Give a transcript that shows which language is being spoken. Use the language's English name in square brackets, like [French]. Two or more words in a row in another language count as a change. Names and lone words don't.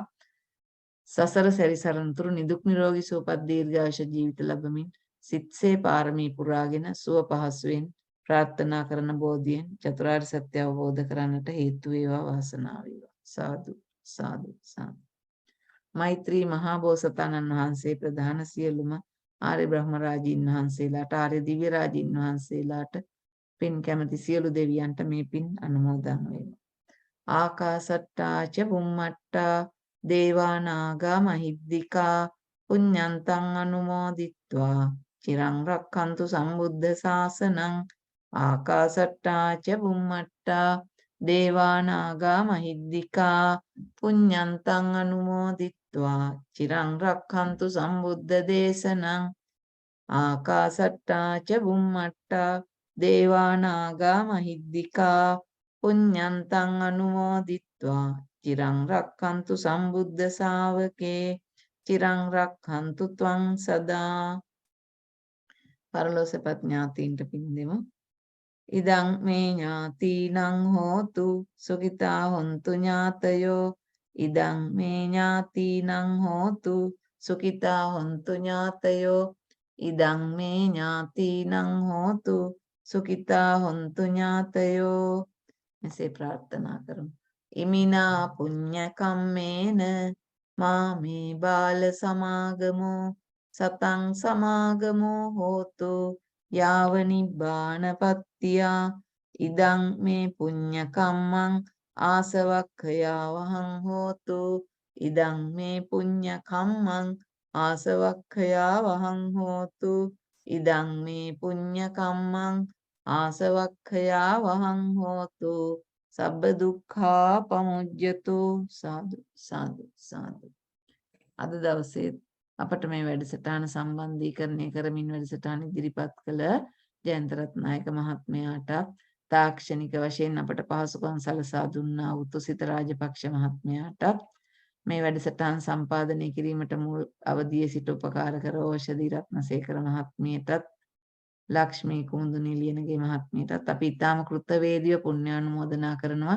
[Sinhala] සසර සැරිසරන තුරු නිදුක් නිරෝගී සුවපත් දීර්ඝායුෂ ජීවිත ලැබමින් සිත්සේ පාරමී පුරාගෙන සුව පහසුවෙන් ප්‍රාර්ථනා කරන බෝධියෙන් චතුරාර්ය සත්‍ය අවබෝධ කරන්නට හේතු වේවා වාසනාව වේවා. සාදු සාදු සාදු. මෛත්‍රී මහා බෝසතාණන් වහන්සේ ප්‍රධාන සියලුම ආර්ය බ්‍රහ්ම රාජීන් වහන්සේලාට ආර්ය දිව්‍ය රාජීන් වහන්සේලාට පින් කැමති සියලු දෙවියන්ට මේ පින් අනුමෝදන් වේවා. [Pali] ආකාසට්ටා ච බුම්මට්ටා දේවා නාග මහිද්దికා පුඤ්ඤන්තං අනුමෝදිත්වා චිරං රක්ඛන්තු සම්බුද්ධ ශාසනං. ආකාසට්ටා ච බුම්මට්ටා දේවා නාග මහිද්దికා පුඤ්ඤන්තං අනුමෝදිත්වා චිරං රක්ඛන්තු සම්බුද්ධ දේශනං. ආකාසට්ටා ච බුම්මට්ටා දේවා නාග මහිද්దికා පුඤ්ඤන්තං අනුමෝදිත්වා චිරං රක්ඛන්තු සම්බුද්ධ ශාවකේ චිරං රක්ඛන්තු ත්වං සදා. [Sinhala] පරලෝසපත් ඥාතීන්ට පින් දෙමු. [Pali] ඉදං මේ ඥාතීනං හෝතු සුඛිතා හොන්තු ඥාතයෝ. ඉදං මේ ඥාතීනං හෝතු සුඛිතා හොන්තු ඥාතයෝ. ඉදං මේ ඥාතීනං හෝතු සුඛිතා හොන්තු ඥාතයෝ. [Sinhala] මෙසේ ප්‍රාර්ථනා කරමු. [Pali] ඉමිනා පුඤ්ඤ කම්මේන මාමේ බාල සමාගමෝ සතං සමාගමෝ හෝතු යාව නිබ්බානපත්තියා. ඉදං මේ පුඤ්ඤ කම්මං ආසවක්ඛයා වහං හෝතු. ඉදං මේ පුඤ්ඤ කම්මං ආසවක්ඛයා වහං හෝතු. ඉදං මේ පුඤ්ඤ කම්මං ආසවක්ඛයා වහං හෝතු. සබ්බ දුක්ඛා පමුජ්ජතු. සාදු සාදු සාදු. [Sinhala] අද දවසේ අපට මේ වැඩසටහන සම්බන්ධීකරණය කරමින් වැඩසටහන ඉදිරිපත් කළ ජයන්ත රත්නායක මහත්මයාට තාක්ෂණික වශයෙන් අපට පහසුකම් සලසා දුන්නා වූ තුසිත රාජපක්ෂ මහත්මයාට මේ වැඩසටහන් සම්පාදනය කිරීමට මුල් අවදියේ සිට උපකාර කර ඕෂධි රත්නසේකර මහත්මියටත් ලක්ෂ්මී කුමුදුනි ලියනගේ මහත්මියටත් අපි ඊටාම කෘතවේදීව පුණ්‍යානුමෝදනා කරනවා.